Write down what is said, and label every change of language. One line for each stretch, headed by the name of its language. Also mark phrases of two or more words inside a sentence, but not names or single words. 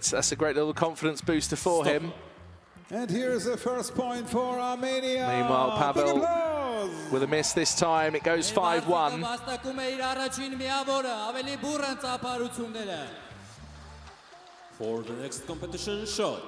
English: That's a great little confidence booster for Stop. him. And here's the first point for Armenia. Meanwhile, Big Pavel applause. with a miss this time. It goes 5-1.
Armenian: Վաստակում է իր առաջին միավորը, ավելի բուրըն ծափարությունները։
English: For the next competition shot.